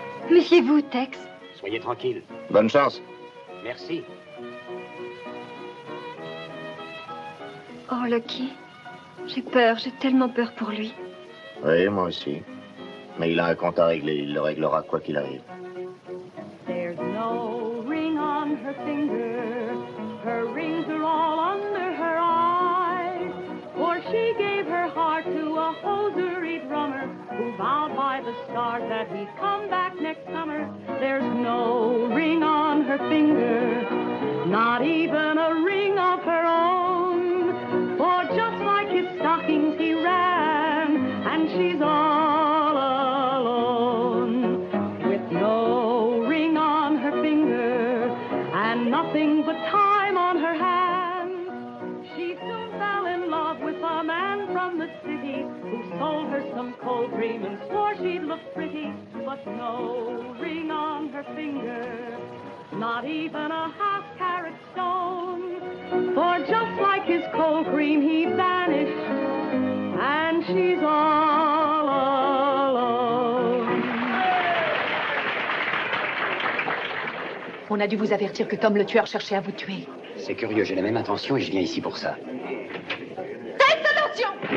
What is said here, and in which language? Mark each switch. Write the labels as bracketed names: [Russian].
[French] Méfiez-vous, Tex. Soyez tranquille. Bonne chance. Merci. Oh, Lucky, j'ai peur, j'ai tellement peur pour lui. Oui, moi aussi. Mais il a un compte à régler, il le réglera quoi qu'il arrive. [English] There's no ring on her finger, her rings are all under her eyes, for she gave her heart to a hosiery drummer who vowed by the stars that he'd come back next summer. There's no ring on her finger, not even a ring of her own, for just like his stockings he ran, and she's all alone, with no ring on her finger, and nothing but time on her hands. She soon fell in love with a man from the city, who sold her some cold cream and swore she'd look pretty, but no ring on her finger, not even a half-carat stone, for just like his cold cream he vanished, and she's all alone. [French] On a dû vous avertir que Tom le tueur cherchait à vous tuer. C'est curieux, j'ai la même intention et je viens ici pour ça. Faites attention!